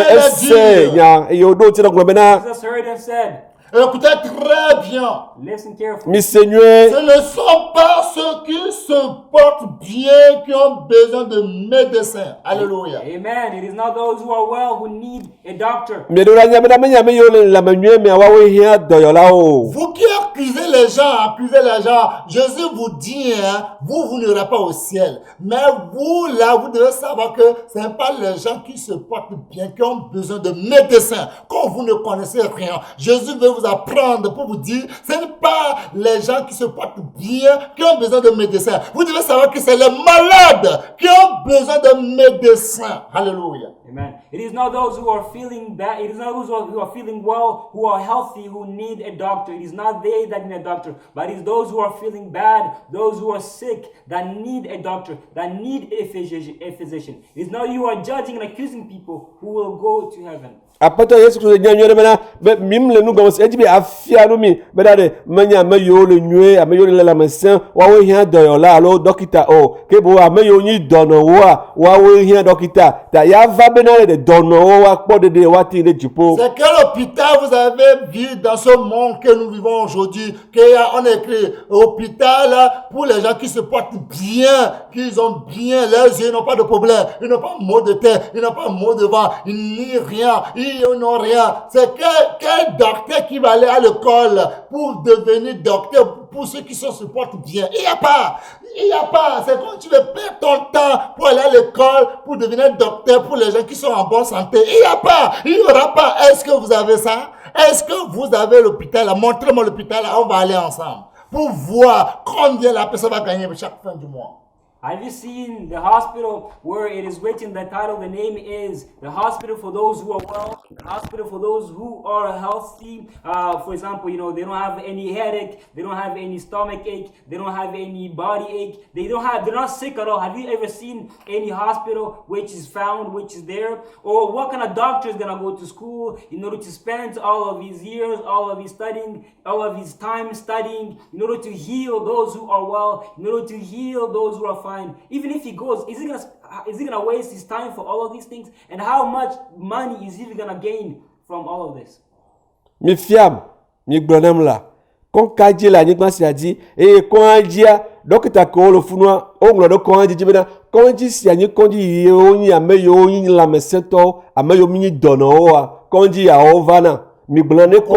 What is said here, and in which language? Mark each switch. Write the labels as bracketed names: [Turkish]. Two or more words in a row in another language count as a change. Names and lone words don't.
[Ewe] ese nya eye woɖo ŋuti na gblɔ bena. [English] Jesus heard and said, [French] écoutez très bien. [English] listen carefully. [Ewe] Mi se nyuie. [French] Ce ne sont pas ceux qui se portent bien qui ont besoin de médecins. Alléluia. Amen. [English] It is not those who are well who need a doctor. [Ewe] Mieɖo la nya bena menye ame yiwo le lãme nyuie mea woawoe hiã dɔyɔlawo. [French] Vous qui accusez les gens, Jésus vous dit, vous n'irez pas au ciel. Mais vous, là, vous devez savoir que ce n'est pas les gens qui se portent bien, qui ont besoin de médecins. Quand vous ne connaissez rien, Jésus veut vous apprendre pour vous dire, ce n'est pas les gens qui se portent bien, qui ont besoin de médecins. Vous devez savoir que c'est les malades qui ont besoin de médecins. Alléluia. Amen. [English] It is not those who are feeling bad. It is not those who are feeling well, who are healthy, who need a doctor. It is not they that need a doctor, but it is those who are feeling bad, those who are sick, that need a doctor, that need a physician. It is not you are judging and accusing people who will go to heaven. [Ewe] Aƒetɔ Yesu Kristo nya nyuie ɖe bena be mim le nu gɔme se edzi be afia nu mi bena ɖe menye ame yiwo le nyuie ame yiwo le lãmesẽ woawoe hiã dɔyɔla alo dɔkita o ke boŋ ame yiwo nyi dɔnɔwoa woawoe hiã dɔkita ta ya va bena ɖe dɔnɔwo woakpɔ ɖeɖe woati ɖe dziƒo. [French] C'est quel hôpital vous avez vu dans ce monde que nous vivons aujourd'hui qu'on a écrit hôpital pour les gens qui se portent bien, qu'ils ont bien leurs yeux, ils n'ont pas de problème, ils n'ont pas mal de tête, ils n'ont pas mal de vent, ils n'ont rien. Ils n'ont rien. C'est quel docteur qui va aller à l'école pour devenir docteur pour ceux qui se portent bien? Il n'y a pas. C'est quand tu veux perdre ton temps pour aller à l'école pour devenir docteur pour les gens qui sont en bonne santé. Il n'y a pas. Il n'y aura pas. Est-ce que vous avez ça? Est-ce que vous avez l'hôpital? Montrez-moi l'hôpital. On va aller ensemble pour voir combien la personne va gagner chaque fin du mois. [English] Have you seen the hospital where it is written, the title, the name is the hospital for those who are well, the hospital for those who are healthy? For example, they don't have any headache, they don't have any stomach ache, they don't have any body ache, they're not sick at all. Have you ever seen any hospital which is there? Or what kind of doctor is gonna go to school in order to spend all of these years, all of his studying, all of his time studying, in order to heal those who are well, in order to heal those who are fine? Even if he goes, is he gonna waste his time for all of these things? And how much money is he gonna gain from all of this? [Ewe] Mi fiam, mi gblɔ nam la, kɔnkadzi le anyigba sia dzi eye kɔndzia dɔkita kewo le funua woŋlɔ ɖe kɔndzi dzi bena kɔndzi sia nye kɔndzi yiwo nyi ame yiwo nyi lãmesẽtɔwo ame yiwo nyi dɔnɔwoa kɔndzi yawo vana migblɔ ne kɔ